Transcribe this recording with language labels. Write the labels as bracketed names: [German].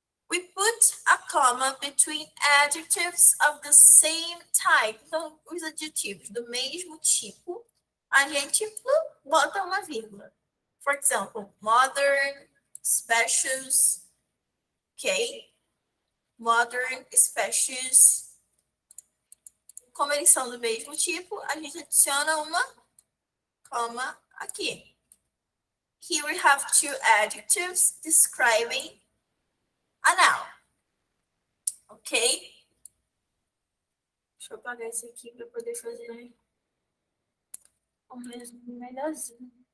[English] We put a comma between adjectives of the same type. [Portuguese] Então, os adjetivos do mesmo tipo, a gente bota uma vírgula. [English] For example, modern, spacious, okay? [Portuguese] Modern, spacious. Como eles são do mesmo tipo, a gente adiciona uma comma aqui. [English] Here we have two adjectives describing a noun. Ok? [Portuguese] Deixa eu apagar esse aqui para poder fazer o mesmo melhorzinho.